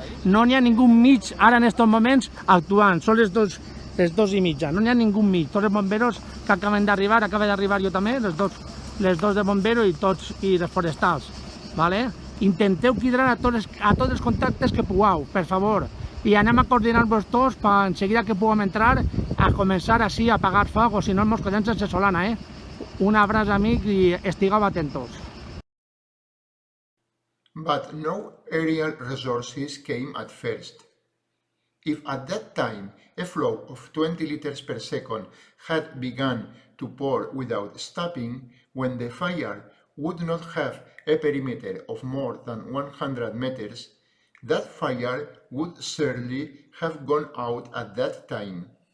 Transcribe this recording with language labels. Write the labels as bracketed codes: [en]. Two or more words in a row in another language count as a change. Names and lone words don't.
[ca] No n'hi ha ningú mig ara en aquests moments actuant, són les 2:30, no n'hi ha ningú mig, tots els bomberos que acaben d'arribar, acaba d'arribar jo també, les dos de bomberos i les forestals, ¿vale? Intenteu cridar a tots els contactes que pugueu, per favor, i anem a coordinar-vos tots per en seguida que puguem entrar a començar així a apagar foc, o si no ens quedem sense Solana, Un abraç, amics, i estigueu atentos. [en] But no aerial resources came at first. If at that time a flow of 20 liters per second had begun to pour without stopping, when the fire would not have a perimeter of more than 100 meters, that fire would surely have gone out at that time.